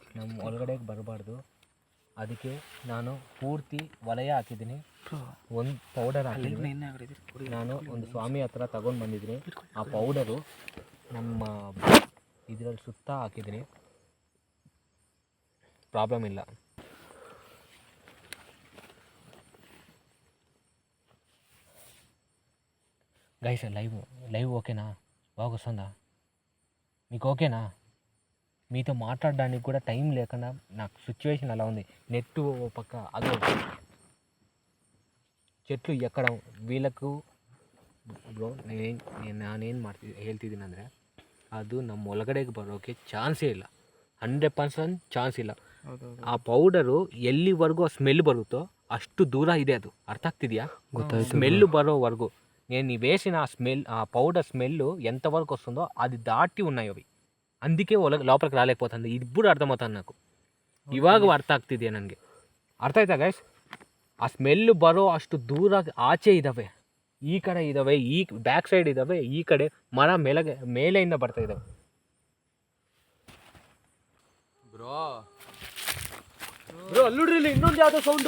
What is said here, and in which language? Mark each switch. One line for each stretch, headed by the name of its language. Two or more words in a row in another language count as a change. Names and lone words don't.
Kannada: ನಮ್ಮ ಒಳಗಡೆಗೆ ಬರಬಾರ್ದು, ಅದಕ್ಕೆ ನಾನು ಪೂರ್ತಿ ವಲಯ ಹಾಕಿದ್ದೀನಿ. ಒಂದು ಪೌಡರ್ ಹಾಕಿದ್ದೀನಿ. ನಾನು ಒಂದು ಸ್ವಾಮಿ ಹತ್ರ ತಗೊಂಡು ಬಂದಿದ್ದೀನಿ. ಆ ಪೌಡರು ನಮ್ಮ ಇದರಲ್ಲಿ ಸುತ್ತ ಹಾಕಿದ್ದೀನಿ, ಪ್ರಾಬ್ಲಮ್ ಇಲ್ಲ.
English: guys live
Telugu: ఓకేనా? బాగా వస్తుందా మీకు? ఓకేనా? మీతో మాట్లాడడానికి కూడా టైం లేకుండా నాకు సిచ్యువేషన్ అలా ఉంది. నెట్ పక్క అదో చెట్లు ఎక్కడం వీళ్ళకు
Kannada: ಬ್ರೋ ನಾನೇನು ಹೇಳ್ತಿದ್ದೀನಿ ಅಂದರೆ, ಅದು ನಮ್ಮ ಒಳಗಡೆಗೆ ಬರೋಕ್ಕೆ ಚಾನ್ಸೇ ಇಲ್ಲ, 100% ಚಾನ್ಸ್ ಇಲ್ಲ. ಆ ಪೌಡರು ಎಲ್ಲಿವರೆಗೂ ಆ ಸ್ಮೆಲ್ ಬರುತ್ತೋ ಅಷ್ಟು ದೂರ ಇದೆ ಅದು. ಅರ್ಥ ಆಗ್ತಿದೆಯಾ? ಗೊತ್ತಾಯ್ತು.
Telugu: ಸ್ಮೆಲ್ಲು బరోవరకు నేను వేసిన ఆ స్మెల్, ఆ పౌడర్ స్మెల్ ఎంతవరకు వస్తుందో అది దాటి ఉన్నాయి అవి. అందుకే లోపలికి రాలేకపోతుంది. ఇప్పుడు అర్థమవుతుంది నాకు,
Kannada: ಇವಾಗ ಅರ್ಥ ಆಗ್ತಿದೆಯಾ ನನಗೆ. ಅರ್ಥ ಆಯ್ತಾ ಗೈಸ್? ಆ ಸ್ಮೆಲ್ ಬರೋ ಅಷ್ಟು ದೂರ ಆಚೆ ಇದ್ದಾವೆ, ಈ ಕಡೆ ಇದ್ದಾವೆ, ಈ
English: back side
Kannada: ಇದ್ದಾವೆ, ಈ ಕಡೆ ಮರ ಮೇಲೆಯಿಂದ ಬರ್ತಾ ಇದ್ದಾವೆ. ಬ್ರೋ ಅಲ್ಲಿ ನೋಡ್ರಿ, ಇಲ್ಲಿ ಇನ್ನೊಂದು ಯಾವುದೋ ಸೌಂಡು